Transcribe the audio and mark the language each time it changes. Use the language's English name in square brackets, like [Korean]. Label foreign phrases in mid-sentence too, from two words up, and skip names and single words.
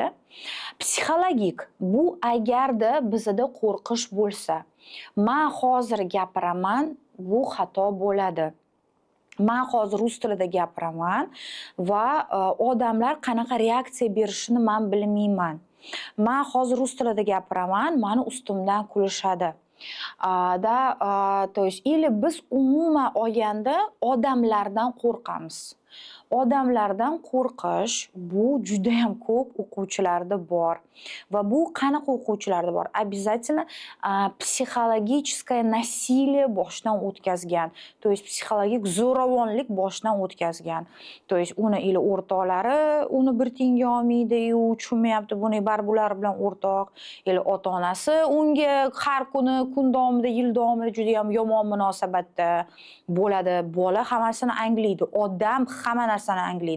[Uzbek] Psixologik bu agarda bizda qo'rqish bo'lsa, men hozir gapiraman, bu xato bo'ladi. Men hozir rus tilida gapiraman va odamlar qanaqa reaksiya berishini men bilmayman. Men hozir rus tilida gapiraman, meni ustimdan kulishadi. [Russian] То есть или [Uzbek] biz umuman olganda odamlardan qo'rqamiz. Odamlardan qo'rqish bu juda ham ko'p o'quvchilarda bor. Va bu qanaqa o'quvchilarda bor? [Russian] Обязательно psixologическое насилие [Uzbek] boshdan o'tkazgan. [Russian] То есть [Uzbek] psixologik zo'ravonlik boshdan o'tkazgan. [Russian] То есть [Uzbek] uni ila o'rtoqlari uni bir tiyinga olmaydi-yu, tushunmayapti buni bular bilan o'rtoq. Ila ota-onasi unga har kuni kun davomida, yil davomida juda ham yomon munosabatda bo'ladi. Bola hammasini anglaydi. Odam hamma narsani anglaydi.